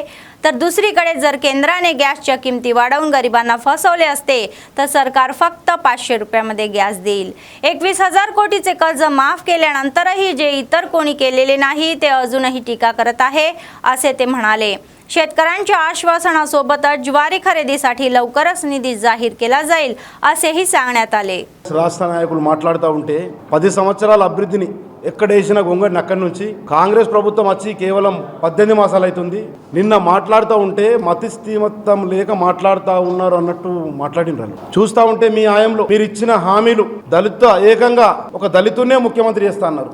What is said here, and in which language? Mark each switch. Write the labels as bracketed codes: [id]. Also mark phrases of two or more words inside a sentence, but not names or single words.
[mr] तर दुसरीकडे जर केंद्राने गॅसच्या किमती वाढवून गरिबांना फसवले असते तर सरकार फक्त 500 रुपयामध्ये गॅस देईल। 21,000 कोटीचे कर्ज माफ केल्यानंतरही जे इतर कोणी केलेले नाही ते अजूनही टीका करत आहे असे ते म्हणाले। शेतकऱ्यांच्या आश्वासनासोबतच ज्वारी खरेदीसाठी लवकरच निधी जाहीर केला जाईल असेही सांगण्यात आले। [te] రాష్ట్ర నాయకులు మాట్లాడుతూ ఉంటే 10 సంవత్సరాల అభివృద్ధిని ఎక్కడేసిన గొంగడిని అక్కడి నుంచి కాంగ్రెస్ ప్రభుత్వం వచ్చి కేవలం 18 మాసాలు అవుతుంది। నిన్న మాట్లాడుతూ ఉంటే మతి స్థిమితం లేక మాట్లాడుతూ ఉన్నారు అన్నట్టు మాట్లాడినారు। చూస్తూ ఉంటే మీ ఆయంలో మీరు ఇచ్చిన హామీలు దళిత ఏకంగా ఒక దళితున్నే ముఖ్యమంత్రి చేస్తా అన్నారు।